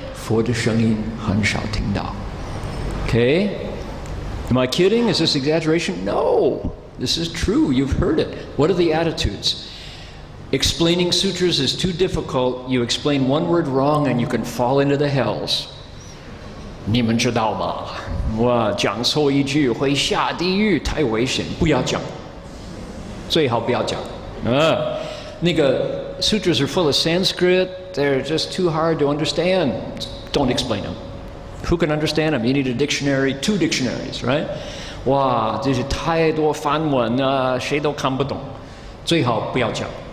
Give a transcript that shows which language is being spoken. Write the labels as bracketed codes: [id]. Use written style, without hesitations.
[zh] 佛的声音很少听到。 [en] Okay? Am I kidding? Is this exaggeration? No. This is true. You've heard it. What are the attitudes? Explaining sutras is too difficult. You explain one word wrong and you can fall into the hells. [zh] 你们知道吗？我讲错一句会下地狱，太危险，不要讲，最好不要讲。那个 [en] sutras are full of Sanskrit. They're just too hard to understand. Don't explain them. Who can understand them? You need a dictionary, 2 dictionaries, right? [zh] 哇，这是太多梵文谁都看不懂，最好不要讲。